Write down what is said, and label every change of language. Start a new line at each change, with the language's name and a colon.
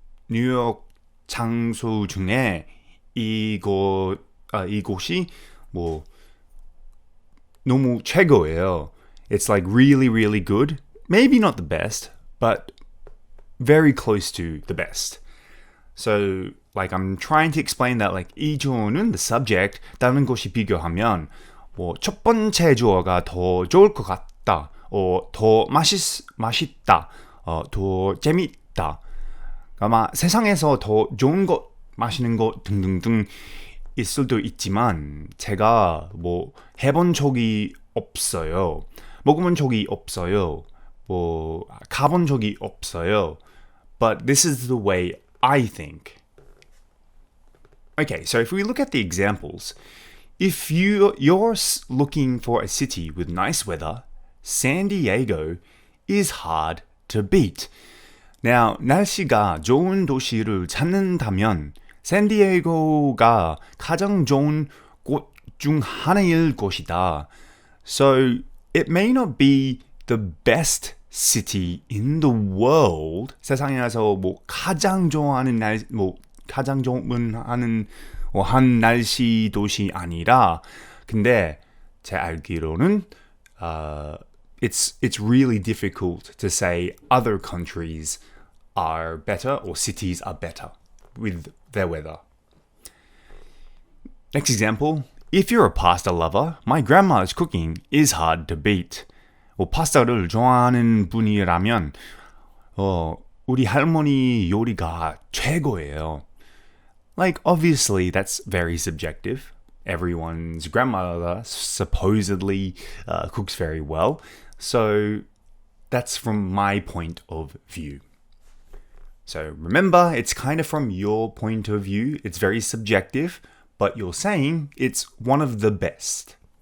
Korean: 뉴욕 장소 중에 이곳이 뭐 너무 최고예요.
English: It's like really, really good. Maybe not the best, but very close to the best. So like I'm trying to explain that like
Korean: 이 주어는
English: the subject,
Korean: 다른 곳이 비교하면 뭐 첫 번째 주어가 더 좋을 것 같다, 더 맛있다, 더 재밌다. 아마 세상에서 더 좋은 것, 맛있는 것 등등등 있을 수도 있지만 제가 뭐 해본 적이 없어요. 먹어본 적이 없어요. 뭐 가본 적이 없어요.
English: But this is the way I think. Okay, so if we look at the examples, if you're looking for a city with nice weather, San Diego is hard to beat.
Korean: Now, 날씨가 좋은 도시를 찾는다면 샌디에이고가 가장 좋은 곳 중 하나일 것이다.
English: So, it may not be the best city in the world.
Korean: 세상에서 뭐 가장 좋아하는 가장 좋은 한 날씨 도시 아니라 근데 제 알기로는
English: it's really difficult to say other countries are better or cities are better with their weather. Next example, if you're a pasta lover, my grandma's cooking is hard to beat.
Korean: 파스타를 좋아하는 분이라면 우리 할머니 요리가 최고예요.
English: Like, obviously, that's very subjective. Everyone's grandmother supposedly cooks very well. So that's from my point of view. So remember, it's kind of from your point of view. It's very subjective, but you're saying it's one of the best.